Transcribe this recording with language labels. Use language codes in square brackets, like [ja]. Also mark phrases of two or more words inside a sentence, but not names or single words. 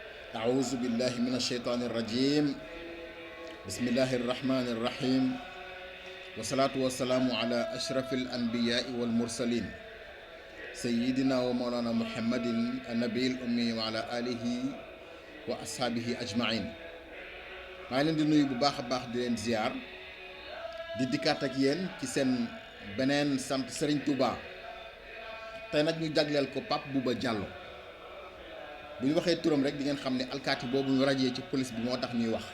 [ar] أعوذ بالله من الشيطان الرجيم بسم الله الرحمن الرحيم والصلاة والسلام على أشرف الأنبياء والمرسلين سيدنا ومولانا محمد النبي الأمي وعلى آله وأصحابه أجمعين. [wo] maa ngi leen di nuyu bu baax a baax di leen ziar di dikkaat ak yéen ci seen beneen sant Serigne Touba tey nag ñu jagleel ko Pape Bouba Diallo. bu ñu waxee turam rek di ngeen xam ne alkaati boobu ñu rajee ci police bi moo tax ñuy wax.